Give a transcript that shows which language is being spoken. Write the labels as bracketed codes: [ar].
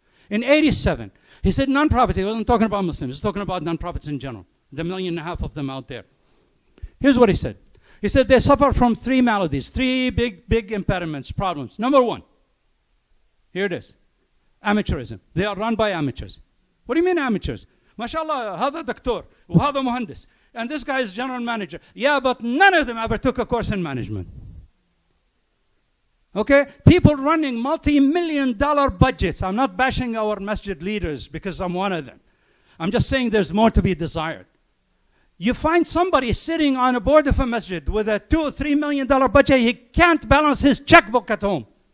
[en] In 87, he said non-profits. He wasn't talking about Muslims. He was talking about non-profits in general. The 1.5 million of them out there. Here's what he said. He said they suffer from 3 maladies, 3 big impediments, problems. Number 1, here it is, amateurism. They are run by amateurs. What do you mean amateurs? [ar] MashaAllah, هذا دكتور وهذا مهندس. [en] And this guy is general manager. Yeah, but none of them ever took a course in management. Okay? People running multi-million-dollar budgets. I'm not bashing our masjid leaders because I'm one of them. I'm just saying there's more to be desired. You find somebody sitting on a board of a masjid with a $2 or $3 million budget, he can't balance his checkbook at home.